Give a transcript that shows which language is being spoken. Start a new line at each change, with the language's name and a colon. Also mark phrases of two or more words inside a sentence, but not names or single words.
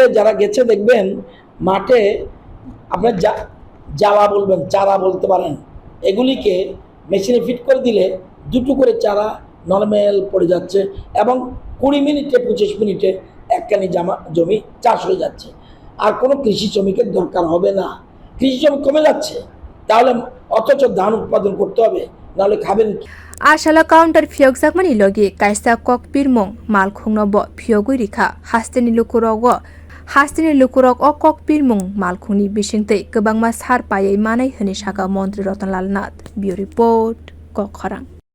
Bangla: যারা গেছে দেখবেন মাঠে আপনার জ্বালা বলবেন চারা বলতে পারেন এগুলিকে মেশিনে ফিট করে দিলে দুটো করে চারা নরমাল পড়ে যাচ্ছে এবং ২০ মিনিটে ২৫ মিনিটে একখানি জমি চাষ হয়ে যাচ্ছে আর কোনো কৃষি শ্রমিকের দরকার হবে না কৃষি শ্রমিক কমে যাচ্ছে তাহলে অথচ ধান উৎপাদন করতে হবে নাহলে খাবেন
Turkic languages: Ashala counter phiyogjakmani logi kaisa kok pirmung malkhungno bo phiyogwi rikha hasteni lukurok o kok pirmung malkhungni bisingtei kwbangma sar payai manai hini saka montri Ratan Lal Nath.
English: Bureau report
Turkic languages: Kokharang.